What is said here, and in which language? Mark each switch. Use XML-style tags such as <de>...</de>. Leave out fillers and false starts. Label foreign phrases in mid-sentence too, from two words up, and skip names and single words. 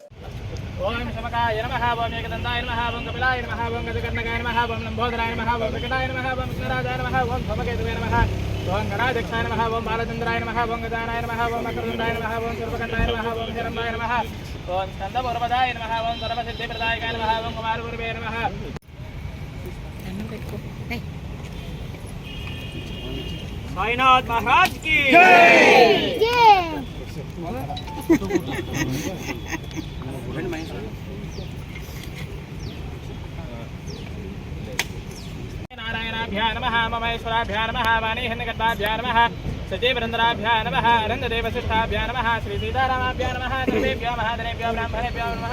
<sa>ఓం శమకాయ నమః, ఓం ఏకదంతాయ నమః, ఓం కపిలాయ నమః, ఓం గజకర్ణకాయ నమః, ఓం లంబోదరాయ నమః, ఓం వికటాయ నమః, ఓం విఘ్నరాజాయ నమః, ఓం ధూమకేతువే నమః, ఓం గణాధ్యక్షాయ నమః, ఓం బాలచంద్రాయ నమః, ఓం గజానాయ నమః, ఓం మకరదుండాయ నమః, ఓం సర్వకంఠాయ నమః, ఓం హిరణ్యాయ నమః, ఓం స్కందపూర్వదాయ నమః, ఓం సర్వసిద్ధిప్రదాయకాయ నమః, ఓం కుమారగురువే నమః.</sa> <hi>साईनाथ महाराज की जय.</hi> <sa>नारायणाभ्यां नमः, ममेश्वराभ्यां नमः, वाणीहिन्नगर्भाभ्यां नमः, सजीवरन्द्राभ्यां नमः, रङ्गदेवशिष्टाभ्यां नमः, श्रीसीतारामाभ्यां नमः, सर्वेभ्यो महाजनेभ्यो ब्राह्मणेभ्यो नमः.</sa>